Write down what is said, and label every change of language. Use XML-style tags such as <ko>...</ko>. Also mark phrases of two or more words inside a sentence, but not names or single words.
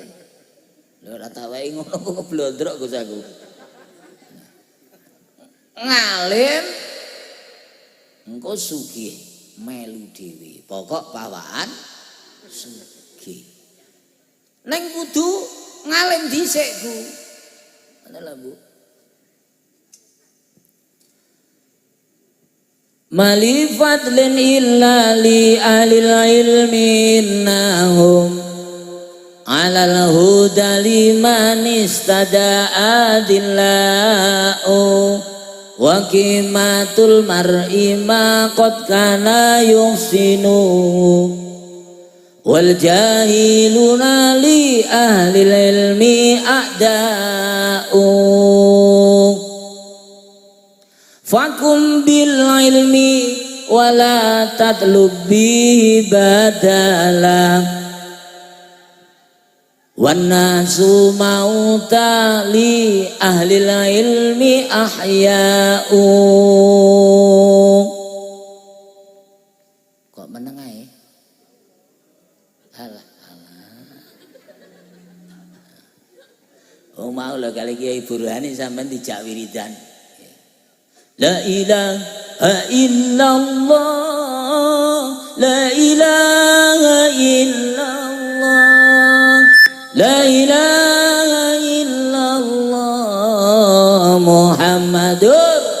<jv>Lho ora tak wae ngono kok ngeblondrok Gus aku. Ngalim engko sugih melu dhewe. Pokok pawaan sugih. Neng kudu ngalim dhisik, Bu. Ngono lho, Bu.</jv> <ar>ما الفضل إلا لأهل العلم إنهم على الهدى لمن استهدى أدلاء وقيمة المرء ما قد كان يحسنه والجاهلون لأهل العلم أعداء فقم بالعلم ولا تطلب به بدلا والناس موتى لأهل العلم أحياء.</ar> <jv>Kok meneng ae? Alah. Oh mau lho kali Kiai Burhani sampean dijak wiridan.</jv> <ar>لا إله إلا الله، لا إله إلا الله، لا إله إلا الله محمد.</ar>